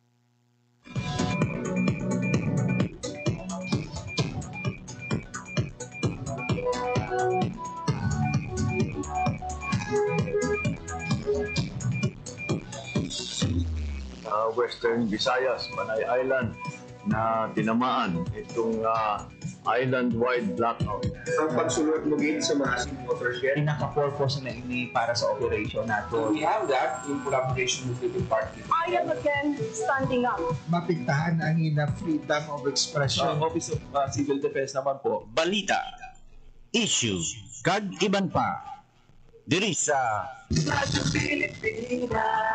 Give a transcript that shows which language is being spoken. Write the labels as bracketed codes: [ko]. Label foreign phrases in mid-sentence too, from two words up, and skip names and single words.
[hil] Western Visayas, Panay Island na tinamaan itong [en] island-wide blackout. [hil] Ang pagsulot mo din sa mga watershed. Pinaka-purpose na ini para sa operation nato. [en] We have that in collaboration with the department. I am again standing up. [hil] Mapigtahan ang ina [en] freedom of expression. [tl] Ang Office of Civil Defense naman po, [hil] balita, issue, kag iban pa. Diri sa Radyo Pilipinas.